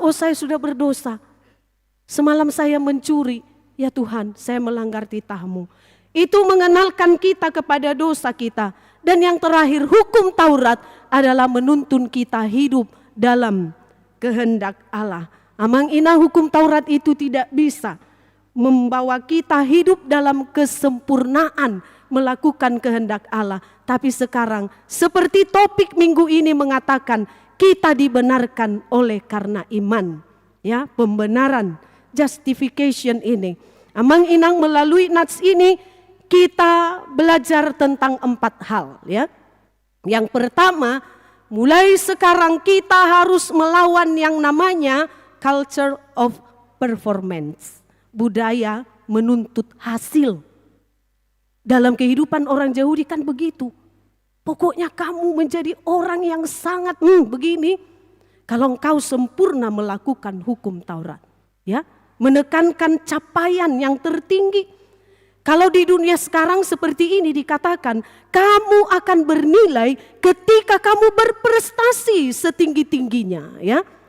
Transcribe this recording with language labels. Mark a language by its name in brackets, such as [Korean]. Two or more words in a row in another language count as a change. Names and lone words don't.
[Indonesian] Oh, saya sudah berdosa. Semalam saya mencuri. Ya Tuhan, saya melanggar titah-Mu. Itu mengenalkan kita kepada dosa kita. Dan yang terakhir, hukum Taurat adalah menuntun kita hidup dalam kehendak Allah. [Batak Toba] Amang inang, [Indonesian] hukum Taurat itu tidak bisa membawa kita hidup dalam kesempurnaan melakukan kehendak Allah. Tapi sekarang, seperti topik minggu ini mengatakan, kita dibenarkan oleh karena iman. Ya, pembenaran, justification ini. [Batak Toba] Amang inang, [Indonesian] melalui nats ini kita belajar tentang 4 hal, ya. Yang pertama, mulai sekarang kita harus melawan yang namanya [English] culture of performance, [Indonesian] budaya menuntut hasil. Dalam kehidupan orang Yahudi kan begitu. Pokoknya kamu menjadi orang yang sangat begini kalau engkau sempurna melakukan hukum Taurat, ya. Menekankan capaian yang tertinggi. Kalau di dunia sekarang seperti ini dikatakan, kamu akan bernilai ketika kamu berprestasi setinggi-tingginya, ya.